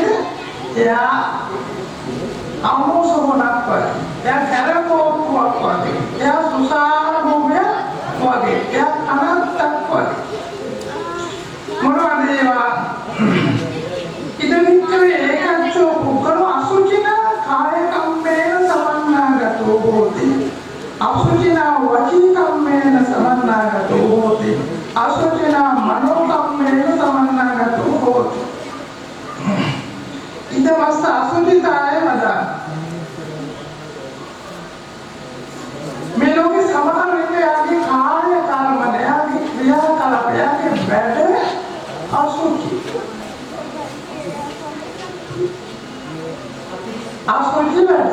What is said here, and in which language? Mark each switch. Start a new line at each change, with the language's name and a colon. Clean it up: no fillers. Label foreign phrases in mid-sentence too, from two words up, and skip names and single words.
Sinhala: එයා අමුසොබනක් වගේ. එයා කරකෝපුවක් වගේ. එයා සුසාන භූමියක් වගේ. එයා අනත්තක් වගේ. මොනවද ඒවා?
Pali: ඉදිරියේ ඒකච්චෝ පුකරෝ අසුචිනා කාය කම්මේන සමන්නාගතෝ හෝති. අසුචිනා වචී කම්මේන සමන්නාගතෝ හෝති. අසුචිනා මනෝ කම්මේන සමන්නාගතෝ හෝති. ඉදමස්ස අසුචිතාය මදා.
Sinhala: මේ ලෝකේ සමහර වෙලේ යාගේ කාය කර්ම යාගේ ක්‍රියාකලාප යාගේ වැඩ අසුචි. අසුචි වැඩ.